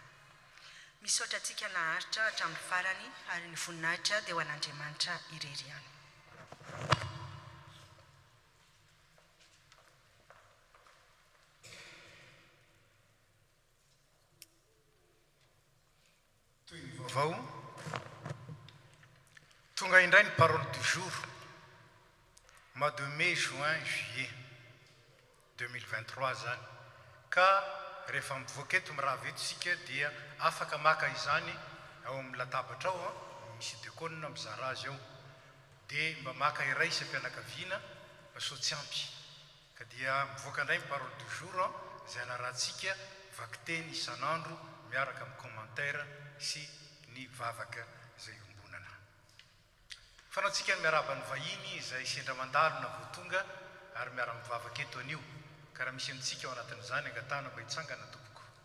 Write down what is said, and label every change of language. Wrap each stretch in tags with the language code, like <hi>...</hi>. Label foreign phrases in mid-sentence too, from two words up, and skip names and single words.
<mg>Misaotra antsika naharitra hatramin'ny farany ary ny voninahitra dia ho an'Andriamanitra irery ihany. Toy ny vaovao tonga indray ny</mg> <fr>parole du jour mois de mai, juin, juillet 2023</fr> <mg>zany. Ka rehefa mivoaka eto raha vetisika dia afaka maka izany ao amin'ny latabatra ao, misy dekona mizara azy ao, dia mba maka iray isam-pianakaviana mba sao tsy ampy. Ka dia mivoaka indray ny</mg> <fr>parole du jour</fr> <mg>izay anarantsika vaky-teny isan'andro miaraka amin'ny commentaire sy ny vavaka izay ombonana. fanaontsika ny miaraba ny vahiny izay sendra mandalo na voatonga ary miara mivavaka eto anio ka raha misy amintsika ao anatin'izany angatana mba hitsangana tompoko.</mg>